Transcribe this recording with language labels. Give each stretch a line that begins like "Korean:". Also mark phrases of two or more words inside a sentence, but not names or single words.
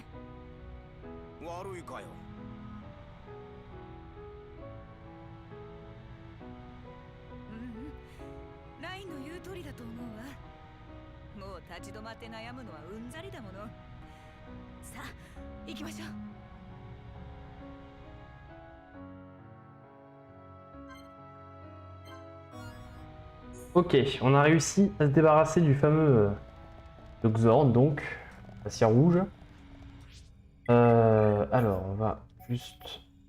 Japanese: 悪いかよ。うん、ラインの言う通りだと思うわ。もう立ち止まって悩むのはうんざりだもの。さあ行きましょう。
French: Ok, on a réussi à se débarrasser du fameux Xorn, donc, la cire rouge. Alors, on va juste...